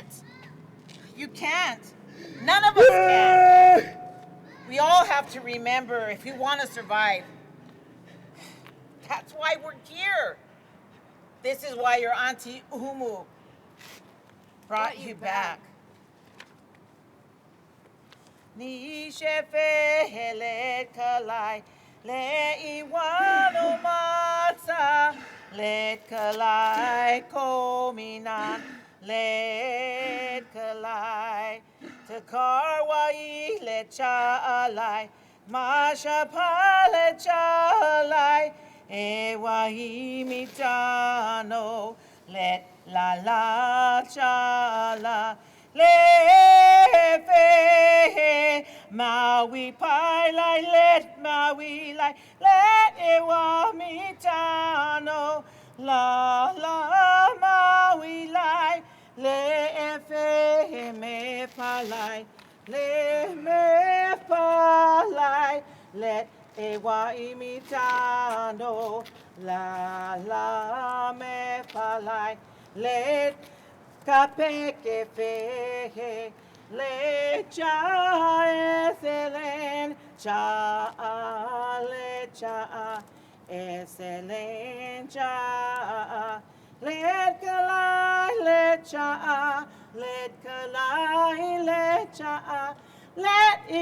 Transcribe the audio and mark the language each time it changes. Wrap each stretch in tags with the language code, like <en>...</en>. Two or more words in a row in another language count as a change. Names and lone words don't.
<en>You can't. None of us can. We all have to remember if we want to survive. That's why we're here. This is why your Auntie Umu brought you back.</en> <esq>Ni shefe let kalai le iwano matsa let kalai kominan let kalai takarwai let chalai masha pale chalai ewahi mitano let la la chala le fe maui pai lai let maui lai let ewa mitano la la maui lai le fe me palai le me palai let ewa imitano la la me palai let kape ke fe le cha Esselen cha le cha Esselen cha let kalai let cha let kalai let cha let</esq>